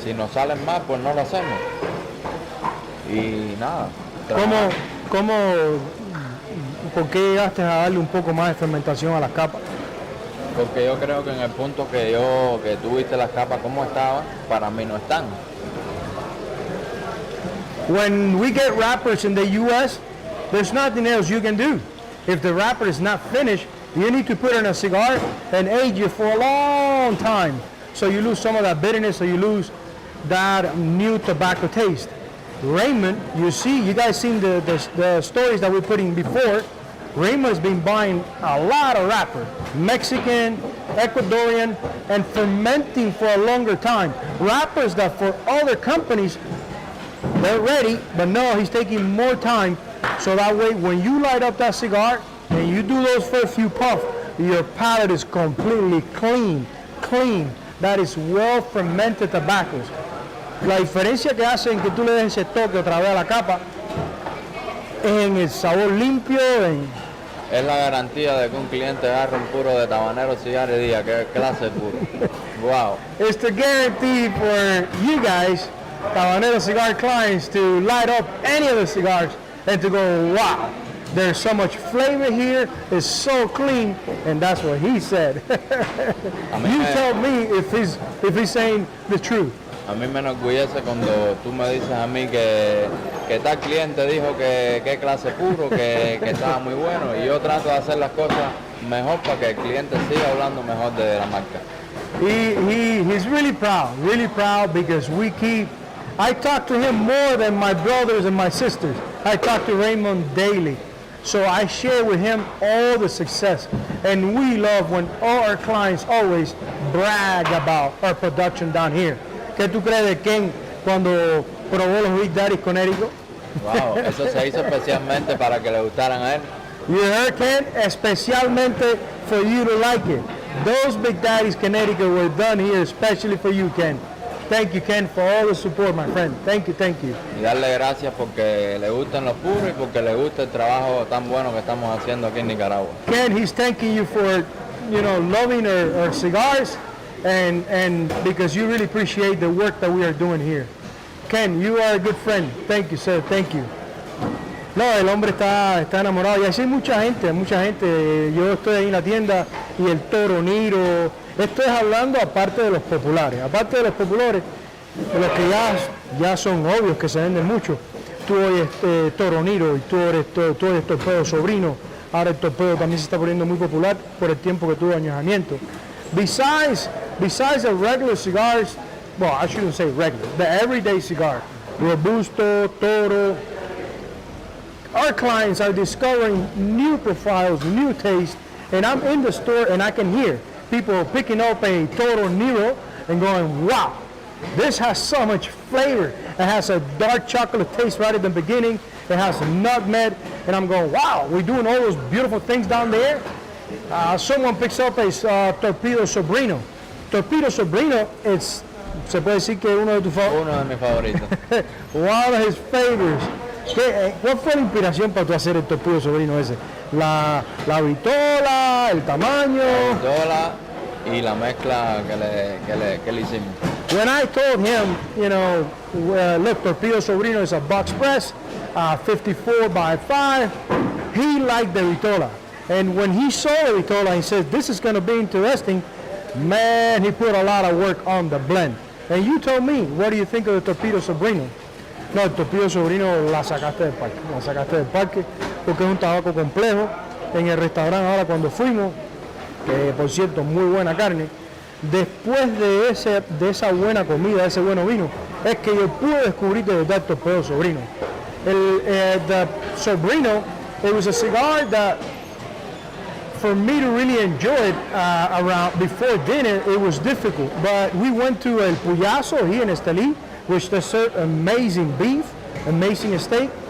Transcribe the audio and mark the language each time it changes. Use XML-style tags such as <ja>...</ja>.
<es>Si nos salen mal, pues no lo hacemos. Y nada. ¿Por qué llegaste a darle un poco más de fermentación a las capas? Porque yo creo que en el punto que tú viste las capas como estaban, para mí no están.</es> <en>When we get wrappers in the U.S., there's nothing else you can do. If the wrapper is not finished, you need to put it in a cigar and age it for a long time. So you lose some of that bitterness, so you lose that new tobacco taste. Raymond, you guys seen the stories that we're putting before. Raymond has been buying a lot of wrapper, Mexican, Ecuadorian, and fermenting for a longer time. Wrappers that for other companies, they're ready, but no, he's taking more time, so that way when you light up that cigar and you do those first few puffs, your palate is completely clean. That is well fermented tobaccos.</en> <es>La diferencia que hace en que tú le des ese toque otra vez a la capa es en el sabor limpio, Es la garantía de que un cliente agarre un puro de Tabanero Cigars y diga qué clase de puro. Wow.</es> <en>It's the guarantee for you guys, Tabanero Cigar clients, to light up any of the cigars and to go, wow, there's so much flavor here, it's so clean, and that's what he said. You tell me if he's saying the truth.</en> <es>A mí me enorgullece cuando tú me dices a mí que tal cliente dijo que qué clase puro, que estaba muy bueno, y yo trato de hacer las cosas mejor para que el cliente siga hablando mejor de la marca.</es> <en>He's really proud because I talk to him more than my brothers and my sisters. I talk to Raymond daily. So I share with him all the success. And we love when all our clients always brag about our production down here.</en> <es>¿Qué tú crees de Ken cuando probó los Big Daddy's Connecticut? Wow, eso se hizo especialmente para que le gustaran a él.</es> <en>You heard, Ken? Especialmente for you to like it. Those Big Daddy's Connecticut were done here especially for you, Ken. Thank you, Ken, for all the support, my friend. Thank you, thank you.</en> <es>Y darle gracias porque le gustan los puros y porque le gusta el trabajo tan bueno que estamos haciendo aquí en Nicaragua.</es> <en>Ken, he's thanking you for, loving our cigars and because you really appreciate the work that we are doing here. Ken, you are a good friend. Thank you, sir. Thank you.</en> <es>No, el hombre está enamorado. Y así hay mucha gente. Yo estoy ahí en la tienda y el Toro Niro. Esto es hablando aparte de los populares. Aparte de los populares, de los que ya son obvios, que se venden mucho. Tú oyes Toro Niro y tú oyes Torpedo Sobrino. Ahora el Torpedo también se está poniendo muy popular por el tiempo que tuvo añejamiento.</es> <en>Besides the regular cigars, well, I shouldn't say regular, the everyday cigar, Robusto, Toro, our clients are discovering new profiles, new tastes, and I'm in the store and I can hear people picking up a Toro Nero and going, wow, this has so much flavor. It has a dark chocolate taste right at the beginning. It has nutmeg, and I'm going, wow, we're doing all those beautiful things down there. Someone picks up a Torpedo Sobrino.</en> <es>Torpedo Sobrino, se puede decir que es uno de tus favoritos. Uno de mis favoritos.</es> <en>One of his favorites.</en> <es>¿Cuál fue la inspiración para tú hacer el Torpedo Sobrino ese? La vitola, el tamaño. La vitola y la mezcla que le hicimos.</es> <en>When I told him, look, Torpedo Sobrino is a box press, 54 by 5, he liked the vitola. And when he saw the vitola, he said, this is going to be interesting. Man, he put a lot of work on the blend. And you told me, what do you think of the Torpedo Sobrino?</en> <es>No, el Torpedo Sobrino la sacaste del parque, porque es un tabaco complejo. En el restaurante ahora cuando fuimos, por cierto, muy buena carne, después de esa buena comida, ese bueno vino, es que yo pude descubrir de verdad el Torpedo Sobrino.</es> <en>The Sobrino, it was a cigar that, for me to really enjoy it around before dinner, it was difficult. But we went to El Puyazo here in Estelí, which they serve amazing beef, amazing steak.</en>